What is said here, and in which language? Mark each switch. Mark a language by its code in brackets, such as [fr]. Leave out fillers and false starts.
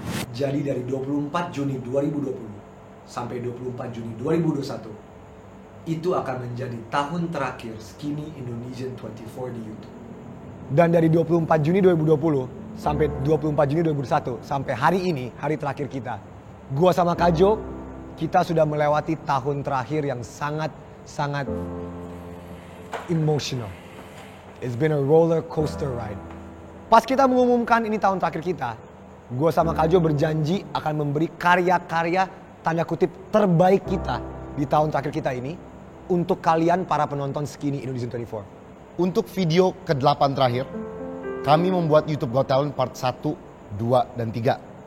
[id] Jadi dari 24 Juni 2020 sampai 24 Juni 2021 itu akan menjadi tahun terakhir Skinny Indonesian 24 di YouTube. Dan dari 24 Juni 2020 sampai 24 Juni 2021 sampai hari ini, hari terakhir kita, gua sama Kajo, kita sudah melewati tahun terakhir yang sangat emotional. [en] It's been a roller coaster ride. [id] Pas kita mengumumkan ini tahun terakhir kita, gua sama Kajo berjanji akan memberi karya-karya tanda kutip terbaik kita di tahun terakhir kita ini untuk kalian para penonton Skinny Indonesian 24. Untuk video ke-8 terakhir, kami membuat YouTube Got Talent part 1, 2, dan 3.